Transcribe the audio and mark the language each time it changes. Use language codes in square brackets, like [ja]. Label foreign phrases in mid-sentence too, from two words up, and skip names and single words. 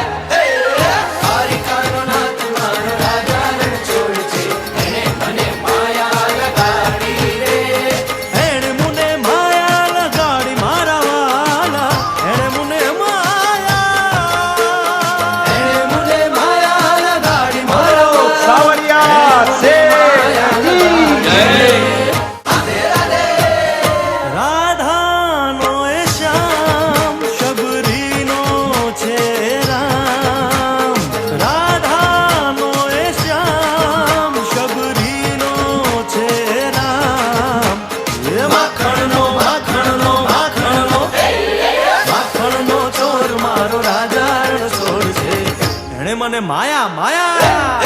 [gu] દ્વારિકાનો નાથ મારો રાજા રણછોડ છે એણે મને માયા લગાડી રે એણે મને માયા લગાડી મારા વાલા એણે મને માયા લગાડી મારા વાલા [hi] सावरिया सेठ की [gu] રાધાનો એ શ્યામ શબરીનો છે રામ રાધાનો એ શ્યામ શબરીનો છે રામ એ માખણનો માખણનો માખણનો માખણનો ચોર મારો રાજા રણછોડ છે એણે મને માયા માયા